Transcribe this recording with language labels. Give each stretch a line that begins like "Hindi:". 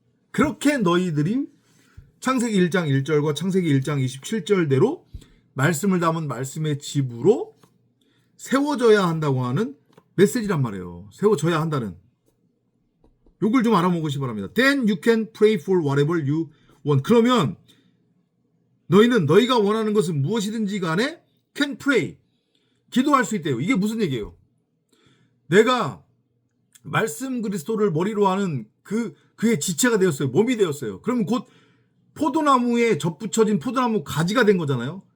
Korean: 그렇게 너희들이 창세기 1장 1절과 창세기 1장 27절대로 말씀을 담은 말씀의 집으로 세워져야 한다고 하는 메시지란 말이에요. 세워져야 한다는. 요걸 좀 알아먹으시 바랍니다.
English: Then you can pray for whatever you want.
Korean: 그러면 너희는 너희가 원하는 것은 무엇이든지 간에
English: can pray.
Korean: 기도할 수 있대요. 이게 무슨 얘기예요? 내가 말씀 그리스도를 머리로 하는 그의 지체가 되었어요. 몸이 되었어요. 그러면 곧 포도나무에 접붙여진 포도나무 가지가 된 거잖아요.